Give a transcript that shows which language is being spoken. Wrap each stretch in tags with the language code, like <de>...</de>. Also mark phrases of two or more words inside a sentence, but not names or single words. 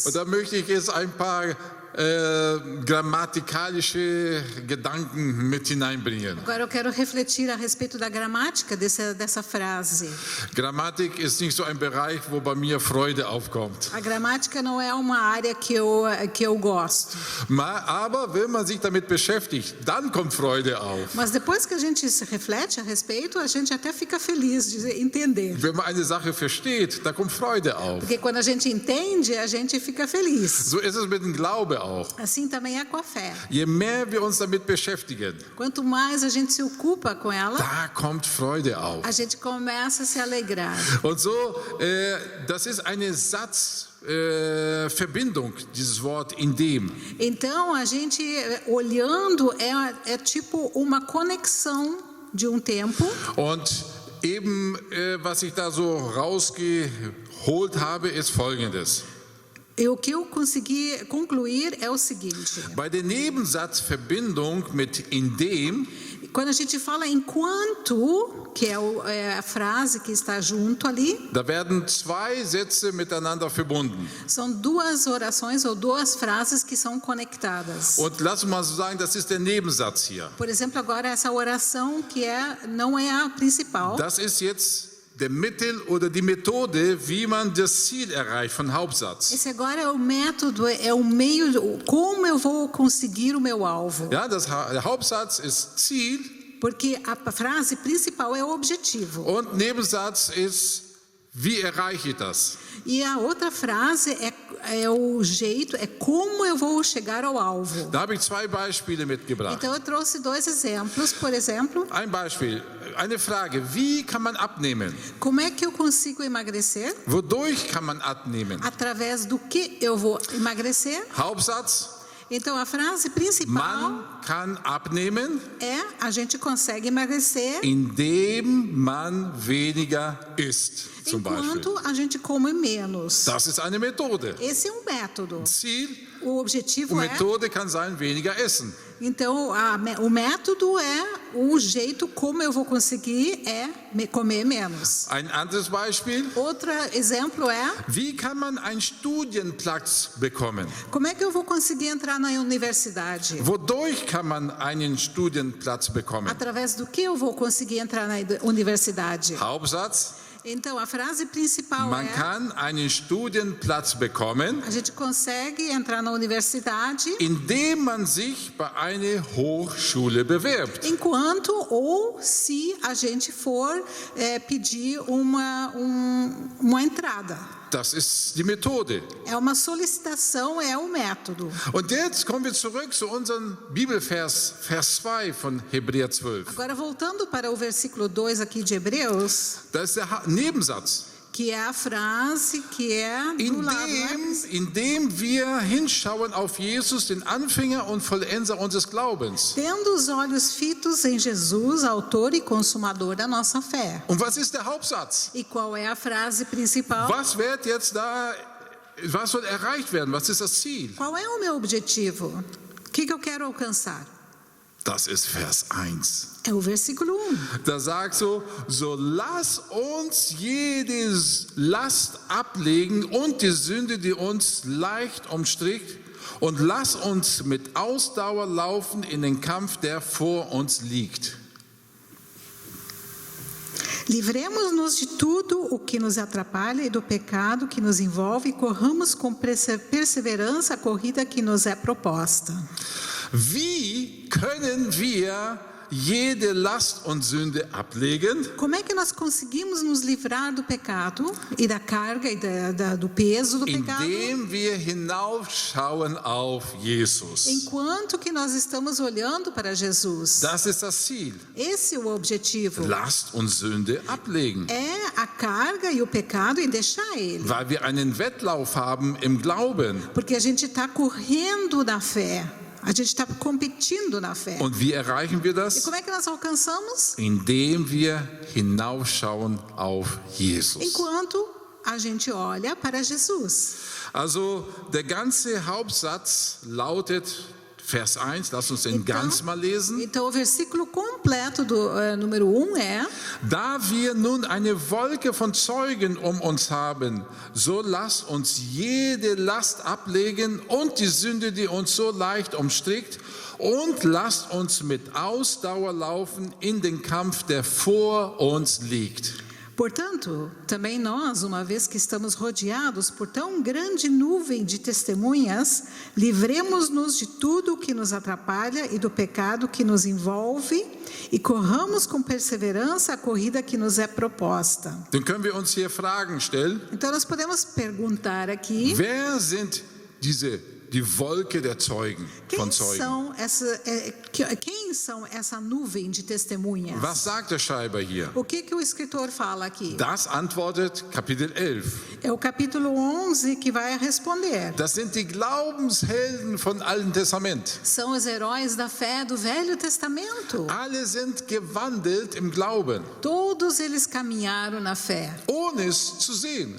<de>Und da möchte ich jetzt ein paar grammatikalische Gedanken mit hineinbringen.</de> <pt>agora eu quero refletir a respeito da gramática dessa frase.</pt> <de>Grammatik ist nicht so ein Bereich, wo bei mir Freude aufkommt.</de> <pt>A gramática não é uma área que eu gosto.</pt> <de>Aber wenn man sich damit beschäftigt, dann kommt Freude auf.</de> <pt>Mas depois que a gente se reflete a respeito, a gente até fica feliz de entender.</pt> <de>Wenn man eine Sache versteht, da kommt Freude auf.</de> <pt>Porque quando a gente entende, a gente fica feliz.</pt> <de>So ist es mit dem Glaube auch.</de> <pt>Assim também é com a fé.</pt> <de>Je mehr wir uns damit beschäftigen,</de> <pt>Quanto mais a gente se ocupa com ela,</pt> <de>da kommt Freude auf.</de> <pt>a gente começa a se alegrar.</pt> <de>Und so, das ist eine Verbindung, dieses Wort indem.</de> <pt>Então, a gente olhando é tipo uma conexão de um tempo.</pt> <de>Und eben, was ich da so rausgeholt habe, ist Folgendes.</de> <pt>E o que eu consegui concluir é o seguinte:</pt> <de>Bei der Nebensatzverbindung mit indem,</de> <pt>quando a gente fala enquanto, que é a frase que está junto ali,</pt> <de>da werden zwei Sätze miteinander verbunden.</de> <pt>são duas orações ou duas frases que são conectadas.</pt> <de>Und lass uns mal so sagen, das ist der Nebensatz hier.</de> <pt>Por exemplo, agora essa oração que não é a principal.</pt> <de>Das ist jetzt der Mittel oder die Methode, wie man das Ziel erreicht von Hauptsatz.</de> <pt>Esse agora é o método, é o meio, como eu vou conseguir o meu alvo.</pt> <de>Ja, der Hauptsatz ist Ziel</de> <pt>Porque a frase principal é o objetivo.</pt> <de>und Nebensatz ist, wie erreiche ich das?</de> <pt>E a outra frase é o jeito, é como eu vou chegar ao alvo.</pt> <de>Da habe ich zwei Beispiele mitgebracht.</de> <pt>Então eu trouxe 2 exemplos, por exemplo,</pt> <de>Ein Beispiel, eine Frage, wie kann man abnehmen?</de> <pt>como é que eu consigo emagrecer?</pt> <de>Wodurch kann man abnehmen?</de> <pt>Através do que eu vou emagrecer?</pt> <de>Hauptsatz,</de> <pt>Então a frase principal</pt> <de>man kann abnehmen,</de> <pt>a gente consegue emagrecer</pt> <de>indem man weniger isst, zum Beispiel.</de> <pt>enquanto a gente come menos.</pt> <de>Das ist eine Methode.</de> <pt>Esse é um método.</pt> <de>Ziel,</de> <pt>o objetivo é...</pt> <de>Methode kann sein, weniger essen.</de> <pt>Então, o método o jeito como eu vou conseguir comer menos.</pt> <de>Ein anderes Beispiel.</de> <pt>Outro exemplo é,</pt> <de>Wie kann man einen Studienplatz bekommen?</de> <pt>como é que eu vou conseguir entrar na universidade?</pt> <de>Wodurch kann man einen Studienplatz bekommen?</de> <pt>Através do que eu vou conseguir entrar na universidade?</pt> <de>Hauptsatz,</de> <pt>Então, a frase principal</pt> <de>man</de> <pt>é,</pt> <de>kann einen Studienplatz bekommen,</de> <pt>a gente consegue entrar na universidade</pt> <de>indem man sich bei einer Hochschule bewirbt.</de> <pt>enquanto ou se a gente for pedir uma entrada.</pt> <de>Das ist die Methode.</de> <pt>É uma solicitação, é o método.</pt> <de>Und jetzt kommen wir zurück zu unserem Bibelvers, Vers 2 von Hebräer 12.</de> <pt>Agora, voltando para o versículo 2 aqui de Hebreus,</pt> <de>Das ist der Nebensatz.</de> <pt>que é a frase que é do lado,</pt> <de>Indem wir hinschauen auf Jesus, den Anfänger und Vollender unseres Glaubens.</de> <pt>Tendo os olhos fitos em Jesus, autor e consumador da nossa fé.</pt> <de>Und was ist der Hauptsatz?</de> <pt>E qual é a frase principal?</pt> <de>Was wird jetzt da, was soll erreicht werden? Was ist das Ziel?</de> <pt>Qual é o meu objetivo? O que eu quero alcançar?</pt> <de>Das ist Vers 1.</de> <pt>É o versículo 1.</pt> <de>Da sagt so lass uns jede Last ablegen und die Sünde, die uns leicht umstrickt, und lass uns mit Ausdauer laufen in den Kampf, der vor uns liegt.</de> <pt>Livremos-nos de tudo o que nos atrapalha e do pecado que nos envolve e corramos com perseverança a corrida que nos é proposta.</pt> <de>Wie können wir jede Last und Sünde ablegen?</de> <pt>Como é que nós conseguimos nos livrar do pecado e da carga e do peso do pecado?</pt> <de>Indem wir hinaufschauen auf Jesus.</de> <pt>Enquanto que nós estamos olhando para Jesus.</pt> <de>Das ist das Ziel.</de> <pt>Esse é o objetivo.</pt> <de>Last und Sünde ablegen.</de> <pt>É a carga e o pecado e deixar ele.</pt> <de>Weil wir einen Wettlauf haben im Glauben.</de> <pt>Porque a gente está correndo na fé. A gente está competindo na fé.</pt> <de>Und wie erreichen wir</de> <pt>E</pt> <de>das?</de> <pt>como é que nós alcançamos?</pt> <de>Indem wir hinaufschauen auf Jesus.</de> <pt>Enquanto a gente olha para Jesus.</pt> <de>Also der ganze Hauptsatz lautet Vers 1, lass uns den ganz mal lesen.</de> <pt>Então o versículo completo do número 1 é:</pt> <de>Da wir nun eine Wolke von Zeugen um uns haben, so lasst uns jede Last ablegen und die Sünde, die uns so leicht umstrickt, und lasst uns mit Ausdauer laufen in den Kampf, der vor uns liegt.</de> <pt>Portanto, também nós, uma vez que estamos rodeados por tão grande nuvem de testemunhas, livremos-nos de tudo o que nos atrapalha e do pecado que nos envolve e corramos com perseverança a corrida que nos é proposta.</pt> <de>Dann können wir uns hier Fragen stellen.</de> <pt>Então nós podemos perguntar aqui,</pt> <de>Wer sind die Wolke der Zeugen, von Zeugen?</de> <pt>quem são essa nuvem de testemunhas?</pt> <de>Was sagt der Schreiber hier?</de> <pt>O que o escritor fala aqui?</pt> <de>Das antwortet Kapitel 11.</de> <pt>É o capítulo 11 que vai responder.</pt> <de>Das sind die Glaubenshelden von Alten Testament.</de> <pt>São os heróis da fé do Velho Testamento.</pt> <de>Alle sind gewandelt im Glauben,</de> <pt>Todos eles caminharam na fé,</pt> <de>ohne es zu sehen.</de>